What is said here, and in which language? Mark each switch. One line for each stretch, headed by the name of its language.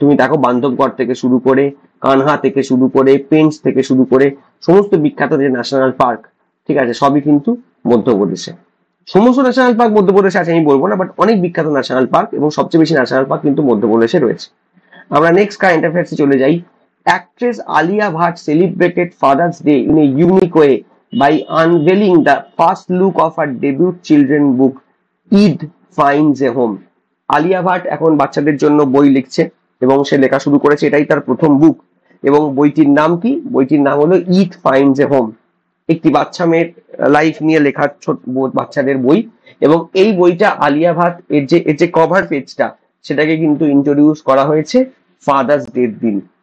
Bangla: তুমি দেখো বান্ধবগড় থেকে শুরু করে, কানহা থেকে শুরু করে, পেঞ্চ থেকে শুরু করে, সমস্ত বিখ্যাত যে ন্যাশনাল পার্ক, ঠিক আছে, সবই কিন্তু মধ্যপ্রদেশে। সমস্ত ন্যাশনাল পার্ক মধ্যপ্রদেশে আছে আমি বলবো না, বাট অনেক বিখ্যাত ন্যাশনাল পার্ক এবং সবচেয়ে বেশি ন্যাশনাল পার্ক কিন্তু মধ্যপ্রদেশে রয়েছে। আমরা নেক্সট কারেন্ট অ্যাফেয়ার্সে চলে যাই।
English: Actress Alia Bhatt celebrated Father's Day in a unique way by unveiling the first look of her debut children book, Eid Finds a Home.
Bangla: Alia Bhatt এখন বাচ্চাদের জন্য বই লিখছে এবং সে লেখা শুরু করেছে, এটাই তার প্রথম বুক। এবং বইটির নাম কি? বইটির নাম হলো ইট ফাইন্ডস এ হোম। একটি বাচ্চা মেয়ের লাইফ নিয়ে লেখা ছোট বাচ্চাদের বই। এবং এই বইটা আলিয়া ভাট এর যে কভার পেজটা, সেটাকে কিন্তু ইন্ট্রোডিউস করা হয়েছে ফাদার্স ডের দিন।